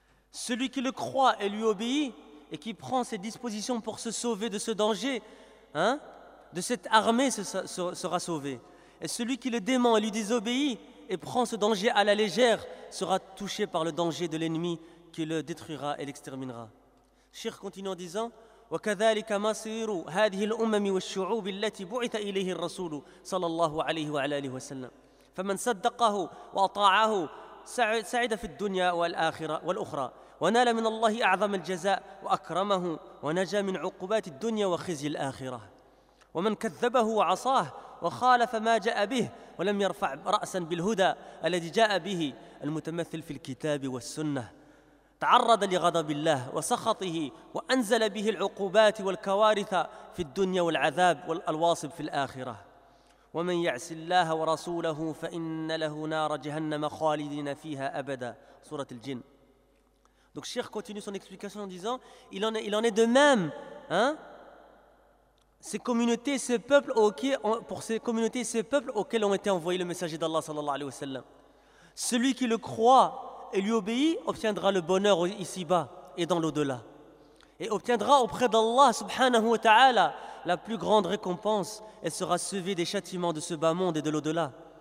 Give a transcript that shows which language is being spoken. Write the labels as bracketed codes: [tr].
[fr] Celui qui le croit et lui obéit et qui prend ses dispositions pour se sauver de ce danger, de cette armée sera sauvé. Et celui qui le dément et lui désobéit et prend ce danger à la légère sera touché par le danger de l'ennemi qui le détruira et l'exterminera. Cheikh continue en disant [ar] وَكَذَلِكَ مَصِيرُ هَذِهِ الْأُمَّمِ وَالشُّعُوبِ الَّتِي بُعِثَ إِلَيْهِ الرَّسُولُ صلى الله عليه وعلى آله وسلم فَمَنْ صَدَّقَهُ وَأَطَاعَهُ سعد في الدنيا والآخرة والأخرى ونال من الله أعظم الجزاء وأكرمه ونجى من عقوبات الدنيا وخزي الآخرة ومن كذبه وعصاه وخالف ما جاء به ولم يرفع رأسا بالهدى الذي جاء به المتمثل في الكتاب والسنة تعرض لغضب الله وسخطه وأنزل به العقوبات والكوارث في الدنيا والعذاب والواصب في الآخرة ومن يعص الله ورسوله فإن له نار جهنم خالدين فيها أبدا سورة الجن. [fr] Donc Cheikh continue son explication en disant il en est de même ces communautés ces peuples pour ces communautés ces peuples auxquels ont été envoyés le messager d'Allah sallallahu alayhi wa sallam. Celui qui le croit et lui obéit obtiendra le bonheur ici-bas et dans l'au-delà et obtiendra auprès d'Allah subhanahu wa ta'ala la plus grande récompense et sera sauvé des châtiments de ce bas monde et de l'au-delà.